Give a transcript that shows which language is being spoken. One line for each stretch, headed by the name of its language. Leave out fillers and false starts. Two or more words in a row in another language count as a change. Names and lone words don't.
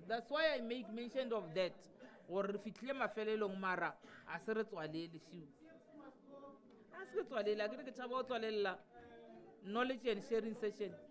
English: That's why I make mention of that.
Tswana: Or re fitlhile mafelelong mara a se re tswalele shiu. A se re tswalele a ke tshaba o tswalela
English: knowledge and sharing session.